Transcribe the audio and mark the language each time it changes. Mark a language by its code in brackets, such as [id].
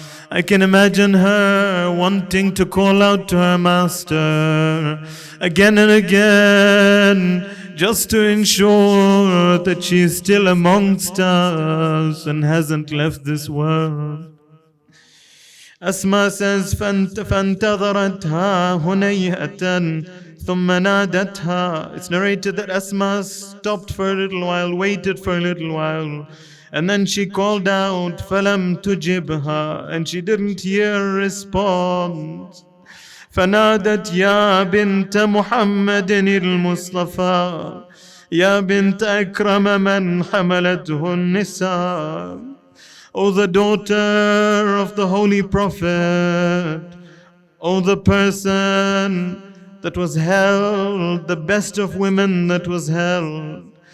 [en] I can imagine her wanting to call out to her master again and again, just to ensure that she is still amongst us and hasn't left this world. Asma says, [ar] فَانْتَظَرَتْهَا هُنَيْهَةً ثُمَّ نَادَتْهَا. [en] It's narrated that Asma stopped for a little while, waited for a little while, and then she called out, [ar] فَلَمْ تُجِبْهَا, [en] and she didn't hear a response. [ar] فنادت يا بنت محمد المصطفى يا بنت أكرم من حملته النساء. [en] O the daughter of the Holy Prophet, O the person that was held, the best of women that was held.